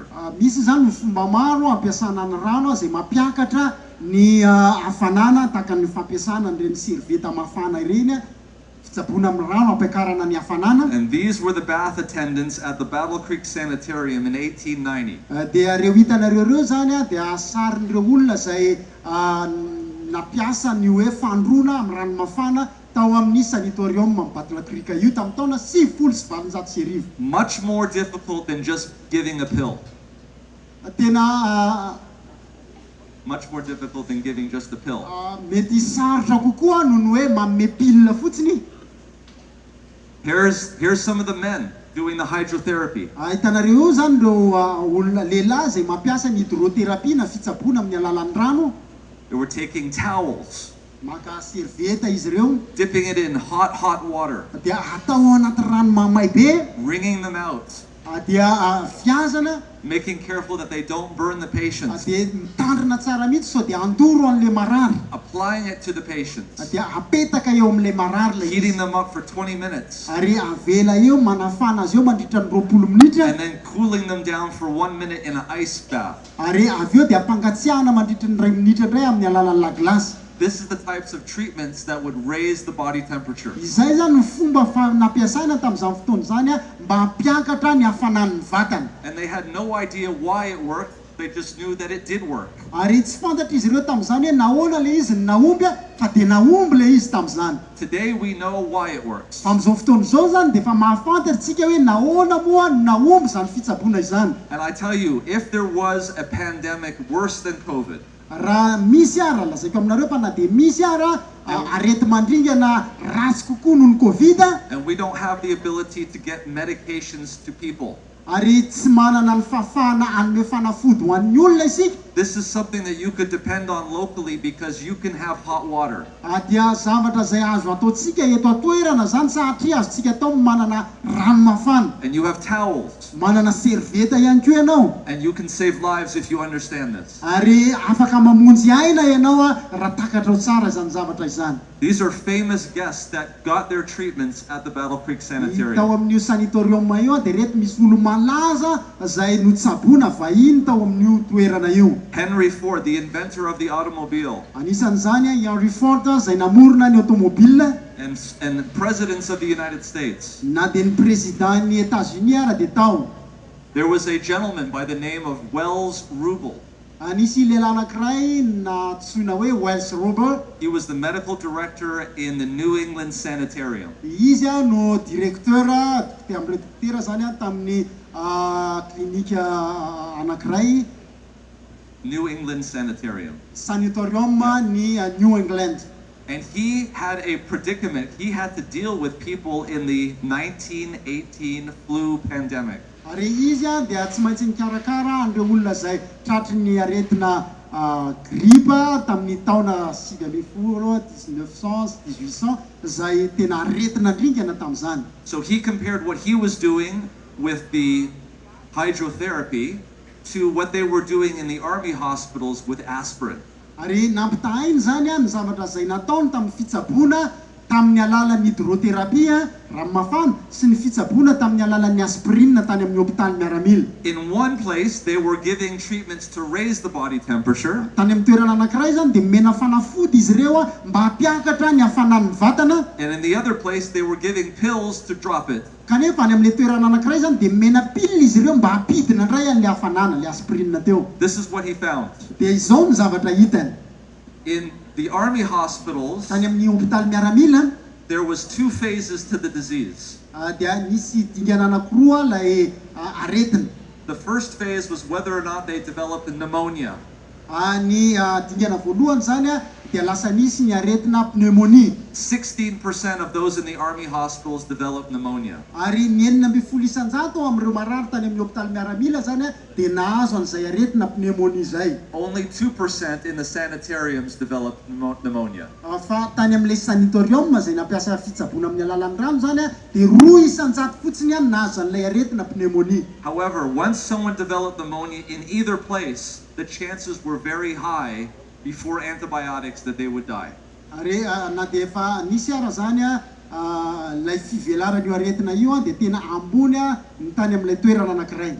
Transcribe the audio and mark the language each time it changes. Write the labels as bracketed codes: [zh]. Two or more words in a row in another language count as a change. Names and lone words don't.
[mg] Misy zany ny fomba maro ampiasana ny rano zay mampiakatra ny hafanana tahaka ny fampiasana an'ireny servieta mafana ireny, fitsaboana amin'ny rano ampiakarana ny hafanana. [en] And these were the bath attendants at the Battle Creek Sanitarium in 1890. [mg] Dia reo hitanareo reo zany dia sarin'ireo olona zay napiasa ny hoe fandrona amin'ny rano mafana tao amin'ny sanatorium amin'ny Battle Creek io tamin'ny taona 790. [en] Much more difficult than just giving a pill. [mg] Tena [en] Much more difficult than giving just a pill. [mg] mety sarotra kokoa noho ny hoe manome pilina fotsiny. [en] Here's some of the men doing the hydrotherapy. [mg] Hitanareo zany reo olona lehilahy zay mampiasa ny hydrotherapie na fitsaboana amin'ny alalan'ny rano. [en] They were taking towels, [mg] Maka servieta izy ireo, [en] dipping it in hot water, [mg] dia atao anaty rano mamay be, [en] wringing them out, [mg] dia fiazana [en] making careful that they don't burn the patients, [mg] dia mitandrina tsara mihitsy so dia andoro an'le marary [en] applying it to the patients, [mg] dia apetaka eo amin'le marary le [en] heating [mg] izy [en] them up for 20 minutes, [mg] ary avela eo manafana azy eo mandritra ny 20 minitra [en] and then cooling them down for 1 minute in an ice bath. [mg] ary avy eo dia ampangatsiahana mandritra ny 2 minitra indray amin'ny alalan'ny laglasy. [en] This is the types of treatments that would raise the body temperature. [mg] Izay zany ny fomba nampiasaina tamin'izany fotoana zany mba hampiakatra ny hafanan'ny vatana. [en] And they had no idea why it worked, they just knew that it did work. [mg] Ary tsy fantatra izy ireo tamin'izany hoe nahoana le izy naomby fa dia naomby le izy tamin'izany. [en] Today we know why it works. [mg] Fa amin'izao fotoana izao zany dia efa mahafantatritsika hoe nahoana moa naomby zany fitsaboana izany. [en] And I tell you, if there was a pandemic worse than COVID, [mg] raha misy ara lazaiko aminareo fa na dia misy ara arety mandringana ratsy kokoa noho ny Covid [en] and we don't have the ability to get medications to people, [mg] ary tsy manana ny fahafahana anome fanafody ho an'ny olona isika. [en] this is something that you could depend on locally because you can have hot water. [mg] Dia zavatra zay azo ataontsika eto atoerana zany satria azontsika atao manana rano mafana, [en] And you have towels. [mg] manana serveta ihany koa ianao, [en] And you can save lives if you understand this. [mg] ary afaka mamonjy aina ianao raha takatra ho tsara izany zavatra izany. [en] These are famous guests that got their treatments at the Battle Creek [mg] Tao [en] Sanitarium. [mg] amin'io sanatorium io dia reto misy olo malaza zay notsaboana vahiny tao amin'io toerana io. [en] Henry Ford, the inventor of the automobile, [mg] Anisan'izany Henry Ford zay namorona ny automobile, [en] and presidents of the United States. [mg] na dia ny président-ny États-Unis ara dia tao. [en] There was a gentleman by the name of Wells Rubel. [mg] Nisy lehilahy anankiray natsoina hoe Wells Rubel. [en] He was the medical director in the New England Sanitarium. [mg] Izy no directeur amin'ilay dokotera zany tamin'ny klinika anankiray [en] New England Sanitarium. [mg] sanatorium ny New England. [en] And he had a predicament. He had to deal with people in the 1918 flu pandemic. [mg] Ary izy dia tsy maintsy nikarakara an'ireo olona zay tratry ny aretina gripa tamin'ny taona 1900 1800 zay tena aretina ndringana tamin'izany. [en] So he compared what he was doing with the hydrotherapy to what they were doing in the army hospitals with aspirin. [mg] Ary nampitahainy zany ny zavatra zay nataony tamin'ny fitsaboana tamin'ny alalan'ny hydrothérapie ranomafana sy ny fitsaboana tamin'ny alalan'ny aspirine tany amin'ny hôpitaly miaramila. [en] In one place, they were giving treatments to raise the body temperature. [mg] Tany amin'ny toerana anankiray zany dia mena fanafody izy ireo mba hampiakatra ny hafanan'ny vatana. [en] And in the other place, they were giving pills to drop it. [mg] Kanefa any amin'ilay toerana anankiray zany dia mena pilina izy ireo mba hampidina indray an'ilay hafanana, ilay aspirine teo. [en] This is what he found. [mg] Dia izao ny zavatra hitany. [en] In the army hospitals, [mg] Tany amin'ny hôpitaly miaramila [en] there was 2 phases to the disease. [mg] dia nisy dingana anankiroa ilay aretina. [en] The first phase was whether or not they developed pneumonia. [mg] Ny dingana voalohany zany dia lasa nisy ny aretina pneumonie. [en] 16% of those in the army hospitals developed pneumonia. [mg] Ary ny 4% amin'ireo marary tany amin'ny hôpitaly miaramila zany dia nahazo an'izay aretina pneumonie zay. [en] Only 2% in the sanitariums developed pneumonia. [mg] Fa tany amin'ilay sanatorium zay nampiasa fitsaboana amin'ny alalan'ny rano zany dia 2% fotsiny ihany nahazo an'ilay aretina pneumonie. [en] However, once someone developed pneumonia in either place, the chances were very high before antibiotics that they would die. [mg] Ary na dia efa nisy ara zany ilay fivelaran'io aretina io dia tena ambony ny tany amin'ilay toerana anankiray.